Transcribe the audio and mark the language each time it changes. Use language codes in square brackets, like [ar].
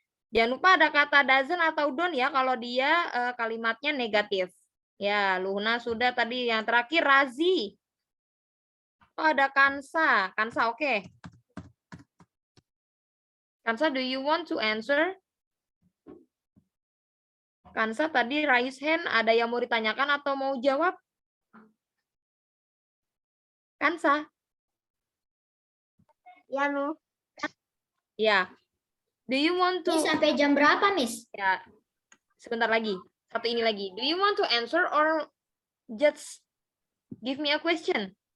[id] Jangan lupa ada kata doesn't atau don't ya kalau dia kalimatnya negatif. Ya, Luhna sudah tadi. Yang terakhir Razi. Oh, ada Kansa. Kansa, oke. [en] Kansa, do you want to answer? [id] Kansa tadi [en] raise hand. [id] Ada yang mau ditanyakan atau mau jawab? Kansa? Ya, Nu. [en] Ya. Do you want to... [id] Ini sampai jam berapa, Miss? Ya, sebentar lagi. Satu ini lagi. [en] Do you want to answer or just give me a question?